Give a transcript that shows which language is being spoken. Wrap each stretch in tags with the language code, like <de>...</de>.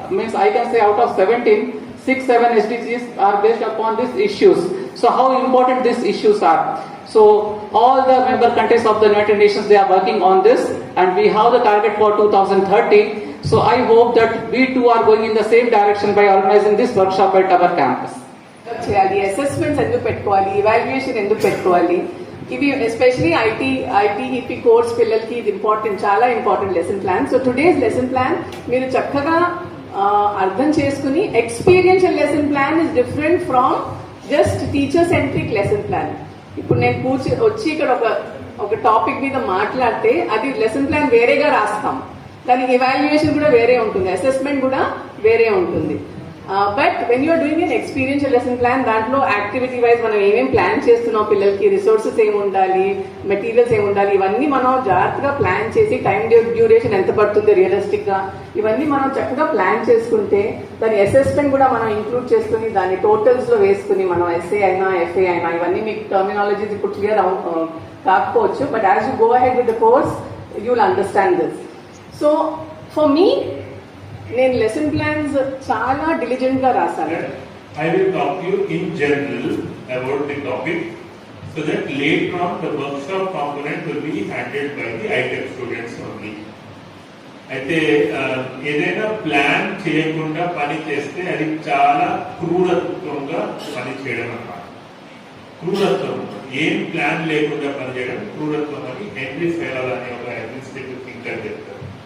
<en>Means I can say out of 17, 6-7 SDGs are based upon these issues. So how important these issues are. So all the member countries of the United Nations, they are working on this, and we have the target for 2030. So I hope that we too are going in the same direction by organizing this workshop at our campus.</en> <te>చేయాలి, assessments ఎందుకు పెట్టుకోవాలి, evaluation ఎందుకు పెట్టుకోవాలి, ఇవి especially ఐటీఈపీ course పిల్లలకి ఇది important, చాలా important lesson plan.</te> <en>so today's lesson plan</en> <te>మీరు చక్కగా అర్థం చేసుకుని,</te> <en>Experiential lesson plan is different from just teacher centric lesson plan.</en> <te>ఇప్పుడు నేను వచ్చి ఇక్కడ ఒక టాపిక్ మీద మాట్లాడితే అది లెసన్ ప్లాన్ వేరేగా రాస్తాం, దానికి ఇవాల్యుయేషన్ కూడా వేరే ఉంటుంది, అసెస్మెంట్ కూడా వేరే ఉంటుంది.</te> <en>but when you're doing an experiential lesson plan,</en> <te>దాంట్లో యాక్టివిటీ వైజ్ మనం ఏమేమి ప్లాన్ చేస్తున్నాం, పిల్లలకి రిసోర్సెస్ ఏమి ఉండాలి, మెటీరియల్స్ ఏమి ఉండాలి, ఇవన్నీ మనం జాగ్రత్తగా ప్లాన్ చేసి, టైం డ్యూరేషన్ ఎంత పడుతుంది రియలిస్టిక్ గా, ఇవన్నీ మనం చక్కగా ప్లాన్ చేసుకుంటే దాని అసెస్మెంట్ కూడా మనం ఇంక్లూడ్ చేసుకుని దాన్ని టోటల్స్ లో వేసుకుని, మనం ఎస్ఏ అయినా ఎఫ్ఏ అయినా, ఇవన్నీ మీకు టర్మినాలజీస్ ఇప్పుడు క్లియర్ కాకపోవచ్చు,</te> <en>But as you go ahead with the course you will understand this. So for me,</en> <te>నేను లెసన్ ప్లాన్స్ చాలా డిలిజెంట్ గా రాశాను.</te> <en>I will talk to you in general about the topic, so that later on the workshop component will be handled by the ITech students only.</en> <te>అయితే ఏదైనా plan చేయకుండా పని చేస్తే అది చాలా క్రూరత్వంగా పని చేయడం అన్నమాట. క్రూరత్వం, ఏం ప్లాన్ లేకుండా పని చేయడం క్రూరత్వం అని హెన్రీ ఫెరల్ అనే ఒక అడ్మినిస్ట్రేటివ్ థింకర్ చెప్తారు.</te>